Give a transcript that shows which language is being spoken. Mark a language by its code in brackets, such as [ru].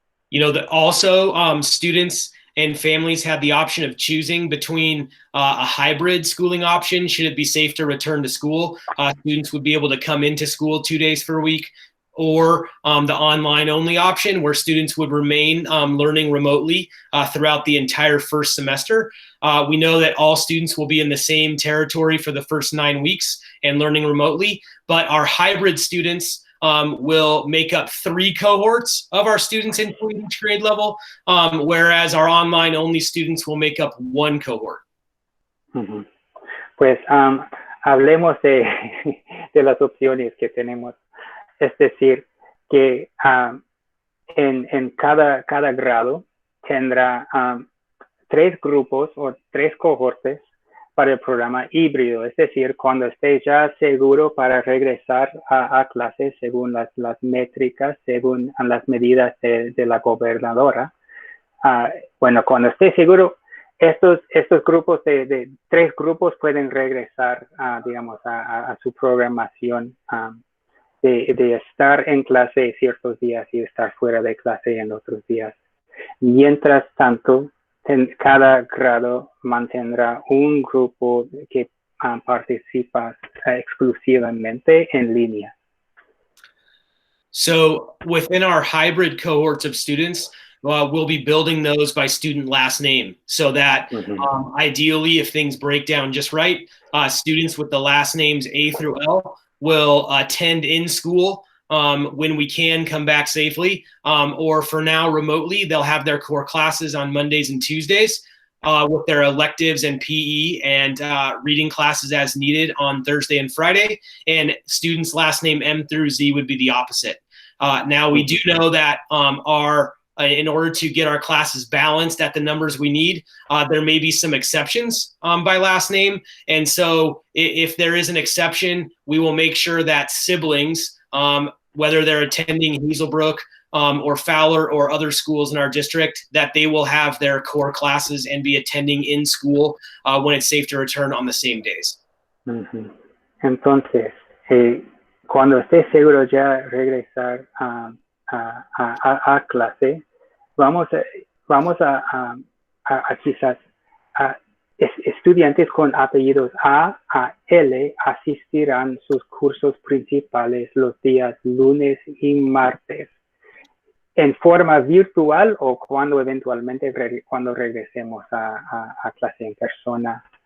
[en] You know, that also students and families have the option of choosing between a hybrid schooling option. Should it be safe to return to school, students would be able to come into school 2 days per week, or the online only option where students would remain learning remotely throughout the entire first semester. We know that all students will be in the same territory for the first 9 weeks and learning remotely, but our hybrid students will make up 3 cohorts of our students in each grade level, whereas our online only students will make up 1 cohort. Uh-huh. [es] Pues hablemos de las opciones que tenemos. Es decir, que en cada grado tendrá 3 grupos o 3 cohortes para el programa híbrido. Es decir, cuando esté ya seguro para regresar a clases según las métricas, según las medidas de la gobernadora. Bueno, cuando esté seguro, estos grupos de 3 grupos pueden regresar, digamos, a su programación de estar en clase ciertos días y estar fuera de clase en otros días. Mientras tanto, cada grado mantendrá un grupo que participa exclusivamente en línea. [en] So within our hybrid cohorts of students, we'll be building those by student last name, so that ideally, if things break down just right, students with the last names A through L will attend in school when we can come back safely, or for now remotely. They'll have their core classes on Mondays and Tuesdays with their electives and PE and reading classes as needed on Thursday and Friday, and students last name M through Z would be the opposite. Now we do know that in order to get our classes balanced at the numbers we need, there may be some exceptions by last name. And so if there is an exception, we will make sure that siblings, whether they're attending Hazelbrook or Fowler or other schools in our district, that they will have their core classes and be attending in school when it's safe to return on the same days. [es] Entonces, cuando esté seguro ya regresar a clase, vamos a quizás estudiantes con apellidos A L asistirán sus cursos principales los días lunes y martes en forma virtual o cuando eventualmente cuando regresemos a clase en persona.